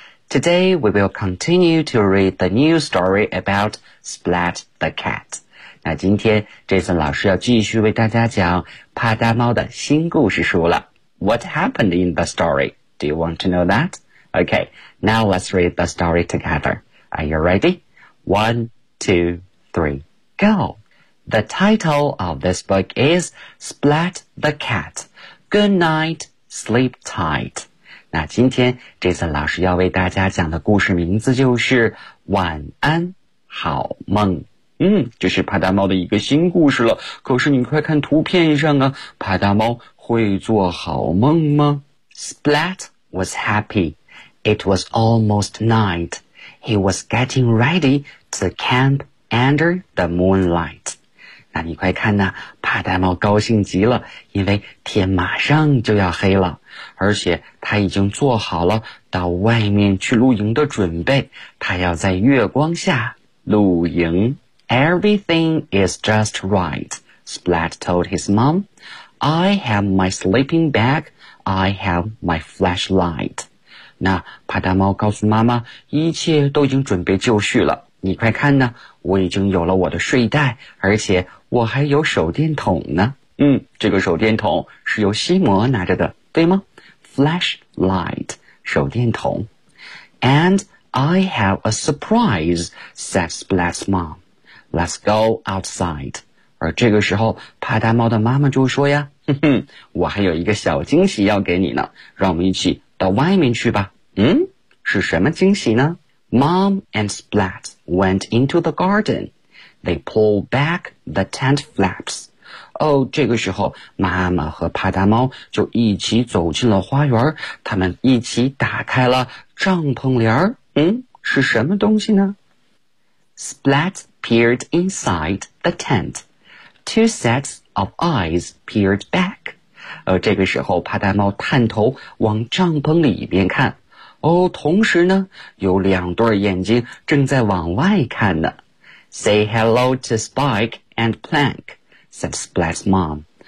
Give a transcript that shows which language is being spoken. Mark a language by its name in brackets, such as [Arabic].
[English] Today we will continue to read the new story about Splat the Cat. [Chinese] 那今天 Jason 老师要继续为大家讲帕达猫的新故事书了。 [English] What happened in the story? Do you want to know that? Okay, now let's read the story together. Are you ready? 1, 2, 3, go! The title of this book is Splat the Cat. Good night, sleep tight. [Chinese] 那今天 Jason 老师要为大家讲的故事名字就是晚安好梦。嗯，这是帕达猫的一个新故事了。可是你快看图片上啊，帕达猫会做好梦吗？ [English] Splat was happy. It was almost night. He was getting ready to camp under the moonlight. [Chinese] 那你快看呢，帕达猫高兴极了，因为天马上就要黑了，而且他已经做好了到外面去露营的准备，他要在月光下露营。 [English] Everything is just right, Splat told his mom. I have my sleeping bag, I have my flashlight. [Chinese] 那帕达猫告诉妈妈，一切都已经准备就绪了。你快看呢，我已经有了我的睡袋，而且我还有手电筒呢。嗯，这个手电筒是由心魔拿着的，对吗？ [English] Flashlight, 手电筒。 And I have a surprise, said Splat's mom. Let's go outside. [Chinese] 而这个时候，帕达猫的妈妈就说呀，哼哼，我还有一个小惊喜要给你呢，让我们一起到外面去吧。嗯，是什么惊喜呢？ [English] Mom and Splat went into the garden. They pulled back the tent flaps. [Chinese] 哦，这个时候，妈妈和帕达猫就一起走进了花园，他们一起打开了帐篷帘儿。嗯，是什么东西呢？ [English] Splat peered inside the tent. Two sets of eyes peered back. [Chinese] 这个时候帕达猫探头往帐篷里边看。哦，同时呢，有两对眼睛正在往外看呢。 [English] Say hello to Spike and Plank, said Splat's mom.